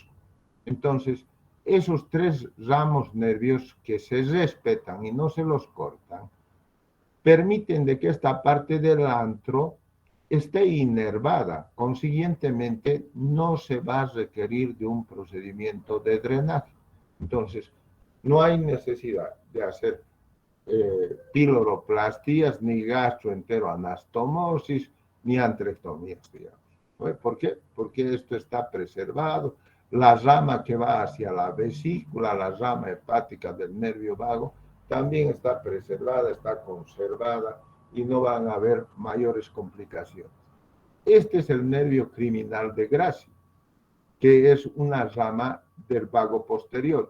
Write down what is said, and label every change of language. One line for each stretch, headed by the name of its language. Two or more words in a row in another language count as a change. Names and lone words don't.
Spanish: Entonces, esos 3 ramos nerviosos que se respetan y no se los cortan, permiten de que esta parte del antro esté inervada. Consiguientemente, no se va a requerir de un procedimiento de drenaje. Entonces, no hay necesidad de hacer piloroplastías, ni gastroenteroanastomosis, ni antrectomías, digamos. ¿Por qué? Porque esto está preservado. La rama que va hacia la vesícula, la rama hepática del nervio vago, también está preservada, está conservada y no van a haber mayores complicaciones. Este es el nervio criminal de Gracie, que es una rama del vago posterior.